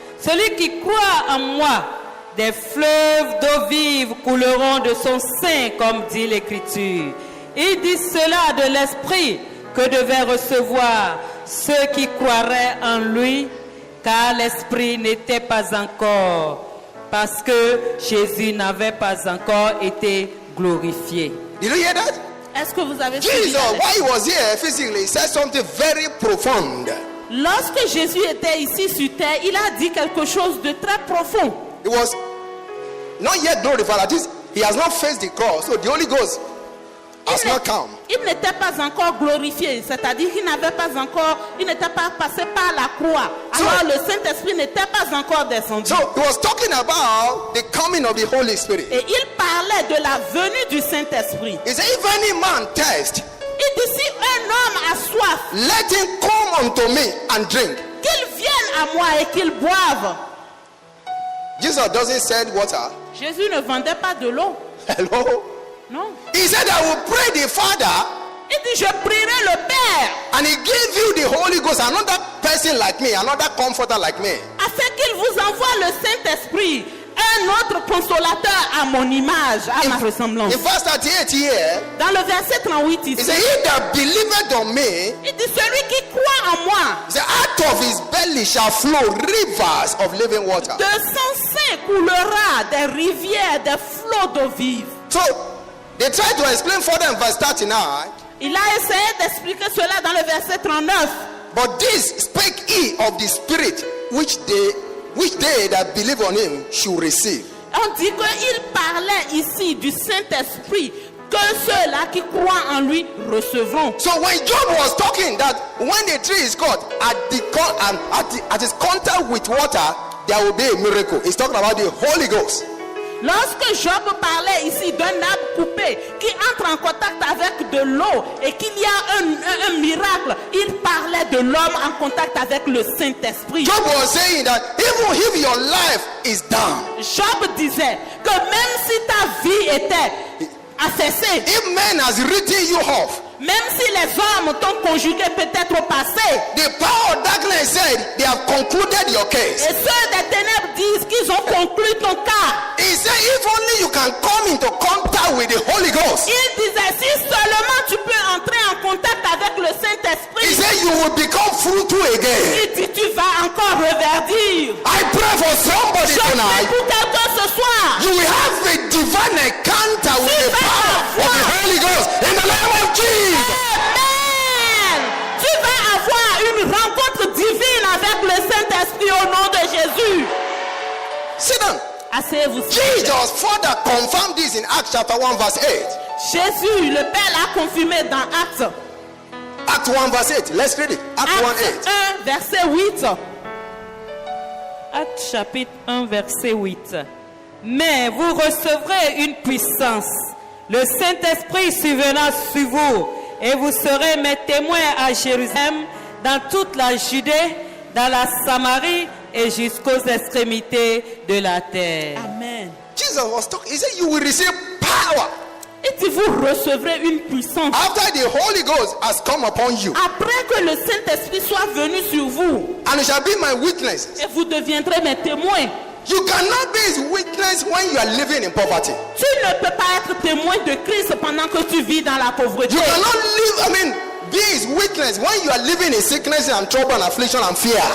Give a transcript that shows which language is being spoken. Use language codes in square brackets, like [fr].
[fr] Celui qui croit en moi, des fleuves d'eau vive couleront de son sein, comme dit l'Écriture. » Il dit cela de l'Esprit que devaient recevoir ceux qui croiraient en lui, car l'Esprit n'était pas encore, parce que Jésus n'avait pas encore été glorifié. [en] Did you hear that? [fr] est-ce que vous avez suivi [en] Jesus, [fr] la leçon? [en] while he was here physically, he said something very profound. [fr] Lorsque Jésus était ici sur terre, il a dit quelque chose de très profond. [en] It was not yet glorified. That is, he has not faced the cross, so the Holy Ghost has not come. [fr] Il n'était pas encore glorifié, c'est-à-dire qu'il n'avait pas encore, il n'était pas passé par la croix. Alors le Saint-Esprit n'était pas encore descendu. [en] So he was talking about the coming of the Holy Spirit. [fr] Et il parlait de la venue du Saint-Esprit. [en] He said, if any man thirst, [fr] Il dit si un homme a soif, [en] let him come unto me and drink. [fr] qu'il vienne à moi et qu'il boive. [en] Jesus doesn't sell water. [fr] Jésus ne vendait pas de l'eau. [en] Hello? [fr] Non. [en] He said, I will pray the Father [fr] Il dit je prierai le Père [en] and he give you the Holy Ghost, another person like me, another comforter like me. [fr] afin qu'il vous envoie le Saint-Esprit, un autre consolateur à mon image, à ma ressemblance. [en] In verse 38 here, [fr] Dans le verset 38 [en] he [fr] ici, [en] said, he that believeth on me, [fr] il dit celui qui croit en moi, [en] he said, out of his belly shall flow rivers of living water. [fr] de son sein coulera des rivières, des flots d'eau vive. [en] So they try to explain further in verse 39, [fr] Il a essayé d'expliquer cela dans le verset 39. [en] but this spake he of the Spirit which they that believe on him should receive. [fr] On dit qu'il parlait ici du Saint-Esprit que ceux-là qui croient en lui recevront. [en] So when Job was talking that when the tree is cut, at his contact with water, there will be a miracle. He's talking about the Holy Ghost. [fr] Lorsque Job parlait ici d'un arbre coupé qui entre en contact avec de l'eau et qu'il y a un miracle, il parlait de l'homme en contact avec le Saint-Esprit. [en] Job was saying that even if your life is down, [fr] Job disait que même si ta vie était affaissée, [en] if man has written you off, [fr] même si les hommes t'ont conjugué peut-être au passé, [en] the power of darkness said they have concluded your case. [fr] et ceux des ténèbres disent qu'ils ont conclu ton cas, [en] He said if only you can come into contact with the Holy Ghost, [fr] il disait si seulement tu peux entrer en contact avec le [en] he [fr] Saint-Esprit, [en] said you will become fruitful again. [fr] il dit tu vas encore reverdir. [en] I pray for somebody [fr] Je prie [en] tonight. [fr] pour quelqu'un ce soir. [en] You will have a divine encounter with the power of the Holy Ghost in the name of Jesus. Amen. [fr] Tu vas avoir une rencontre divine avec le Saint-Esprit au nom de Jésus. [en] Sit down. [fr] Asseyez-vous. [en] Jesus further confirmed this in Acts chapter 1 verse 8. [fr] Jésus, le Père l'a confirmé dans Actes. [en] Acts 1 verse 8. Let's read it. Acts 1 [fr] Actes 8. 1, verset 8. Actes chapitre 1, verset 8. Mais vous recevrez une puissance, le Saint-Esprit survenant sur vous, et vous serez mes témoins à Jérusalem, dans toute la Judée, dans la Samarie et jusqu'aux extrémités de la terre. Amen. [en] Jesus was talking. He said, you will receive power [fr] Et si vous recevrez une puissance, [en] after the Holy Ghost has come upon you, [fr] après que le Saint-Esprit soit venu sur vous, [en] and you shall be my witnesses. [fr] et vous deviendrez mes témoins. [en] You cannot be his witness when you are living in poverty. [fr] Tu ne peux pas être témoin de Christ pendant que tu vis dans la pauvreté. [en] You cannot live, be his witness when you are living in sickness and trouble and affliction and fear.